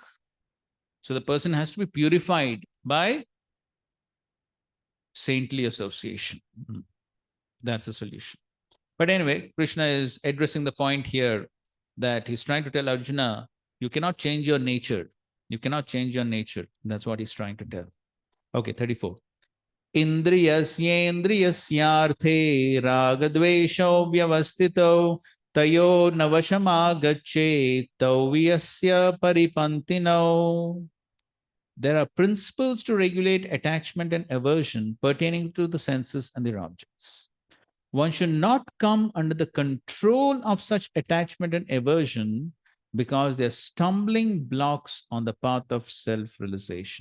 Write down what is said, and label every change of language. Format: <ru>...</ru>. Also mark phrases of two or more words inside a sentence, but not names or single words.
<en>So the person has to be purified by saintly association. That's the solution. But anyway, Krishna is addressing the point here that he's trying to tell Arjuna, you cannot change your nature. You cannot change your nature. That's what he's trying to tell. Okay, 34.</en> <sa>Indriyasyendriyasyarthe ragadvesho vyavastito tayo navashamagacche taviyasya paripantino.</sa> <en>There are principles to regulate attachment and aversion pertaining to the senses and their objects. One should not come under the control of such attachment and aversion because they're stumbling blocks on the path of self-realization.</en>